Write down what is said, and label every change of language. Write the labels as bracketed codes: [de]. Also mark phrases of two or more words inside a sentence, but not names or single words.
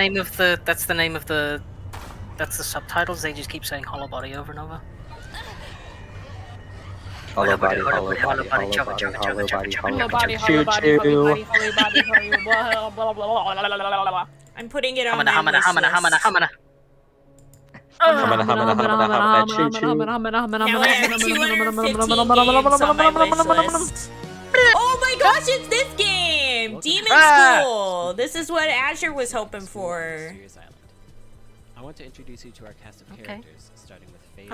[en] the name of the that's the subtitles. They just keep saying Hollow Body over and over. Hollow body, hollow body, hollow body, hollow body, hollow body, Hollow body, choo hollow choo. body, blah, blah, blah, blah, blah, blah, blah. I'm putting it on Humana, my wish humana, humana, list. humana. Humana, humana, humana, humana, choo choo. Now I have 215 games on my wish list. Oh my gosh, it's this game! Demon School! This is what Azure was hoping for. I want to introduce you to our cast of characters, starting with Faye.